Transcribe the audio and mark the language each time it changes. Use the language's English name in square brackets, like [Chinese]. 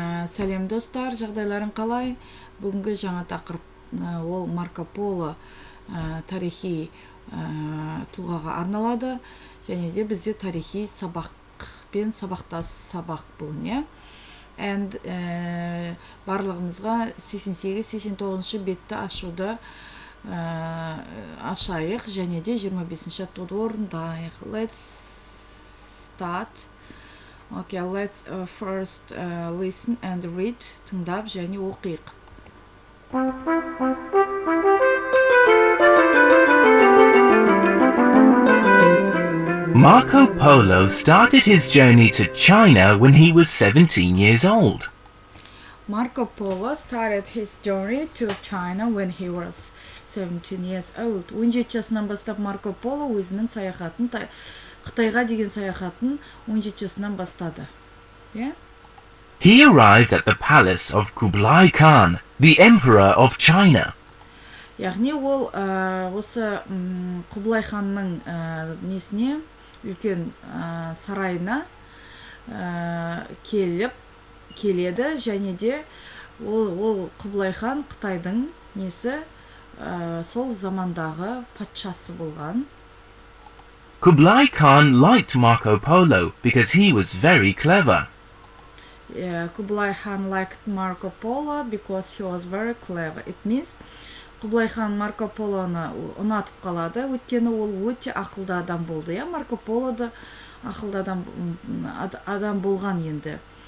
[Kazakh] Сәлем достар, жағдайларың қалай? Бүгінгі жаңа тақырып ол Марко Поло тарихи тұлғаға арналады, және де бізде тарихи сабақпен сабақтас сабақ бүгін. And барлығымызға 88-89 бетті ашуды ашайық, және де 25-ші аттуды орындайық. [English] Let's start. Okay, let's first listen and read. [Kazakh] Тыңдап және оқиық. [English] Marco Polo started his journey to China when he was 17 years old. Marco Polo started his journey to China when he was 17 years old. [Kazakh] 17 жасынан бастап Марко Поло өзінің саяхатын, Қытайға деген саяхатын 17 жасынан бастады. [English] He arrived at the palace of Kublai Khan, the emperor of China. [Kazakh] Яғни ол осы Құбылай ханның несіне, үлкен сарайына келеді, және де ол Құбылай хан Қытайдың несі сол замандағы патшасы болған. [English] Kublai Khan liked Marco Polo because he was very clever. Kublai Khan liked Marco Polo because he was very clever. It means [Kazakh] Құбылай хан Марко Полоны ұнатып қалады, өйткені ол өте ақылды адам болды. Марко Поло да ақылды адам болған енді.